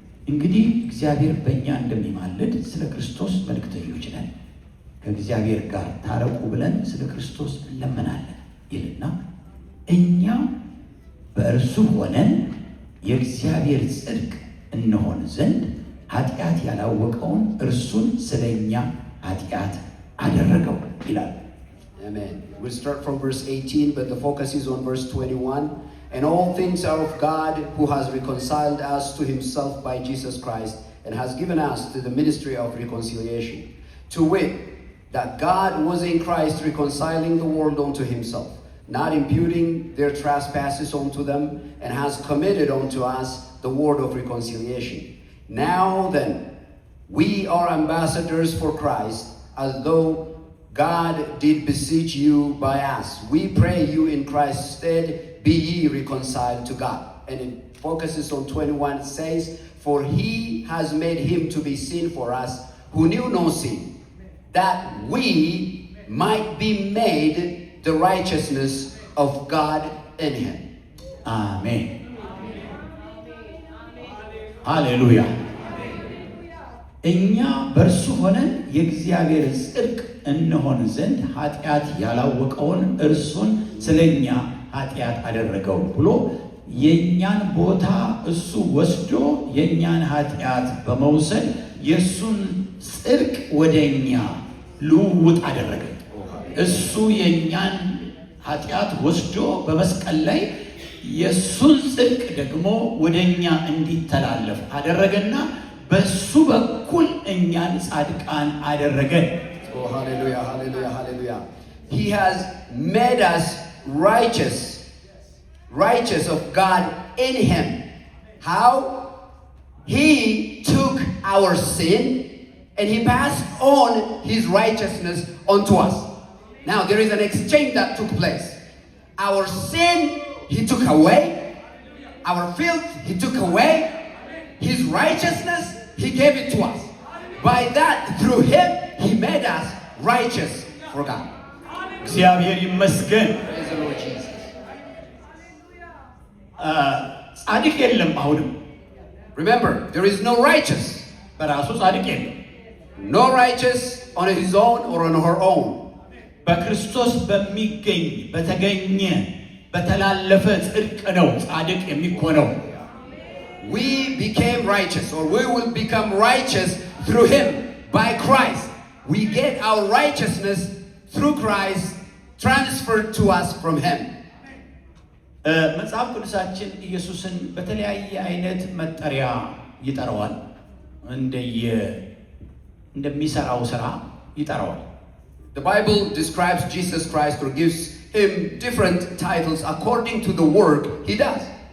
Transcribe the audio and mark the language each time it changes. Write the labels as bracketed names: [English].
[Amharic] እንግዲህ እግዚአብሔር በእኛ እንደሚማልድ ስለ ክርስቶስ መልእክተኞች ነን፣ ከእግዚአብሔር ጋር ታረቁ ብለን ስለ ክርስቶስ እንለምናለን ይልና እኛ በእርሱ ሆነን የእግዚአብሔር ጽድቅ እንሆን ዘንድ ኃጢአት ያላወቀውን እርሱን ስለኛ ኃጢአት አደረገው ይላል። [English] Amen. We'll start from verse 18, but the focus is on verse 21. And all things are of God, who has reconciled us to himself by Jesus Christ, and has given us to the ministry of reconciliation. To wit, that God was in Christ reconciling the world unto himself, not imputing their trespasses unto them, and has committed unto us the word of reconciliation. Now then, we are ambassadors for Christ, as though God did beseech you by us. We pray you in Christ's stead, be ye reconciled to God. And it focuses on 21, it says, for he has made him to be sin for us who knew no sin, that we might be made the righteousness of God in him. [Amharic] አሜን ሃሌሉያ። እኛ በእርሱ ሆነን የእግዚአብሔር ጽድቅ እንሆን ዘንድ ኃጢአት ያላወቀውን እርሱን ስለኛ ኃጢአት አደረገው ብሎ የኛን ቦታ እሱ ወስዶ የኛን ኃጢአት በመውሰድ የሱን ጽድቅ ወደኛ ልውውጥ አደረገ። እሱ የኛን ኃጢአት ወስዶ በመስቀል ላይ የሱን ጽድቅ ደግሞ ወደኛ እንዲተላለፍ አደረገና በሱ በኩል እኛን ጻድቃን አደረገን። [English] Oh, hallelujah, hallelujah, hallelujah. He has made us righteous of God in him. How? He took our sin and he passed on his righteousness onto us. Now there is an exchange that took place. Our sin he took away. Our filth he took away. His righteousness he gave it to us. By that, through him, he made us righteous for God. [Amharic] እግዚአብሔር ይመስገን። [English] Praise the Lord Jesus. [Amharic] ጻድቅ የለም አሁንም። [English] Remember, there is no righteous. [Amharic] በራሱ ጻድቅ የለም። [English] No righteous on his own or on her own. [Amharic] በክርስቶስ በሚገኝ በተገኘ በተላለፈ ጽድቅ ነው ጻድቅ የሚሆነው። [English] We became righteous, or we will become righteous through him, by Christ. We get our righteousness through Christ transferred to us from him. [Amharic] መጽሐፍ ቅዱሳችን ኢየሱስን በተለያየ አይነት መጠሪያ ይጠራዋል። እንደሚሰራው ስራ ይጠራዋል። [English] The Bible describes Jesus Christ or gives him different titles according to the work he does.